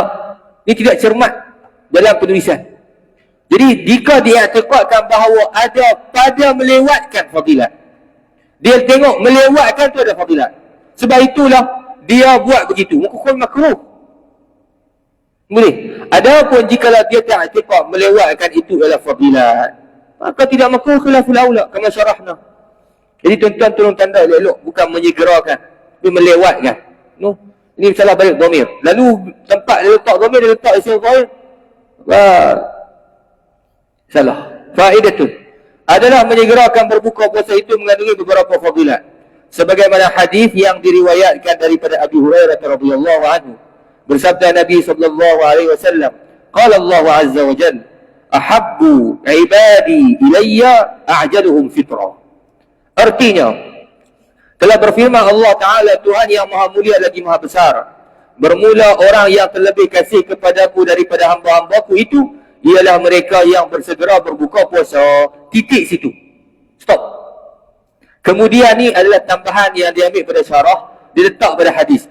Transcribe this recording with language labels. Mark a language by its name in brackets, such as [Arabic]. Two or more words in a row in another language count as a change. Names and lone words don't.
[Malay] Ini tidak cermat dalam penulisan. Jadi jika diiktikadkan bahawa ada pada melewatkan fadilat, dia tengok melewatkan tu ada fadilat. Sebab itulah dia buat begitu. Hukum makruh. Boleh. Adapun jika dia tak i'tikad melewatkan itu adalah fadilat, maka tidak makruh [Arabic] خلاف الأولى كما شرحنا. [Malay] Jadi tuan-tuan tolong tanda elok, bukan menyegerakan, dia melewatkan. No. Ini salah balik dhamir. Lalu tempat dia letak dhamir, dia letak isim fa'il. Salah. Faedatun adalah menyegerakan berbuka puasa itu mengandungi beberapa fadilat. Sebagaimana hadis yang diriwayatkan daripada Abu Hurairah [Arabic] رضي الله عنه. [Malay] Bersabda Nabi [Arabic] صلى الله عليه وسلم قال الله عز وجل أحب عبادي إلي أعجلهم فطرا. [Malay] Artinya, telah berfirman Allah Ta'ala, Tuhan yang maha mulia lagi maha besar, bermula orang yang terlebih kasih kepadaku daripada hamba-hambaku itu ialah mereka yang bersegera berbuka puasa. Titik situ. Stop. Kemudian ni adalah tambahan yang diambil pada syarah, diletak pada hadis.